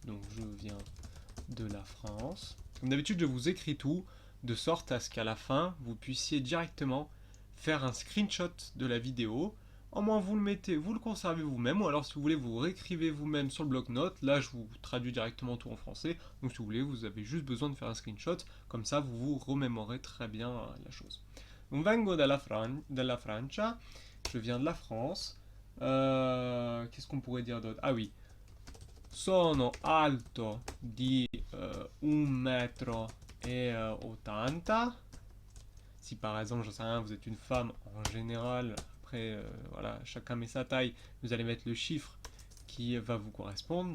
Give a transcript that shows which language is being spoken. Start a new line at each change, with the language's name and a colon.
French: Donc je viens de la France. Comme d'habitude, je vous écris tout, de sorte à ce qu'à la fin, vous puissiez directement faire un screenshot de la vidéo. Au moins, vous le mettez, vous le conservez vous-même, ou alors si vous voulez, vous réécrivez vous-même sur le bloc-notes. Là, je vous traduis directement tout en français. Donc, si vous voulez, vous avez juste besoin de faire un screenshot. Comme ça, vous vous remémorez très bien la chose. Donc,
Italian: vengo della Francia.
French: Je viens de la France. Qu'est-ce qu'on pourrait dire d'autre? Ah oui.
Italian: Sono alto di 1,80 m.
French: Si par exemple, j'en sais rien, vous êtes une femme en général, après, voilà, chacun met sa taille, vous allez mettre le chiffre qui va vous correspondre.